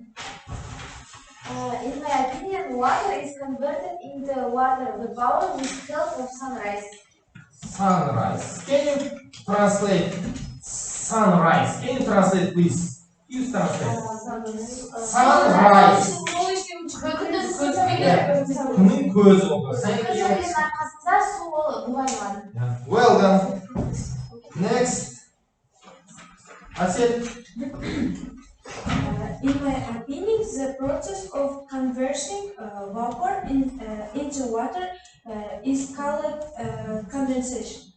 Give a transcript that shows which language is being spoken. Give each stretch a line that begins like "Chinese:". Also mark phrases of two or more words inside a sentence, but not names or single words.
English: In my opinion, water is converted into water vapor with help of sunrise. Sunrise. Can you translate sunrise? Can you translate, please? Use translate. Sunrise.
Kazakh: Күннің көзі болды.
English: Thank you. Yeah. Well done. Next. Aset. In my opinion, the process of converting vapor into water is called condensation.